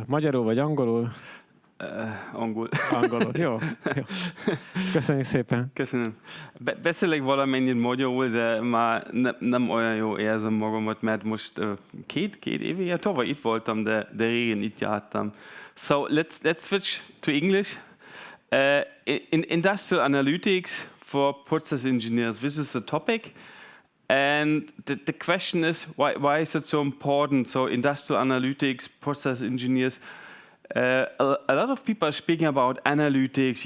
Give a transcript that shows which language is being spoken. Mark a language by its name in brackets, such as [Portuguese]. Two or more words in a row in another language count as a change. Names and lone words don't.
[Hungarian] Magyarul vagy angolul? Angol. Angolul, jó. Köszönjük szépen. Köszönöm. Beszélek valamennyit magyarul, de már nem olyan jó érzem magamat, mert most két éve, tavaly itt voltam, de régen itt jártam. [English] So let's switch to English. In industrial analytics for process engineers, this is the topic. And the question is, why is it so important? So industrial analytics, process engineers, a lot of people are speaking about analytics.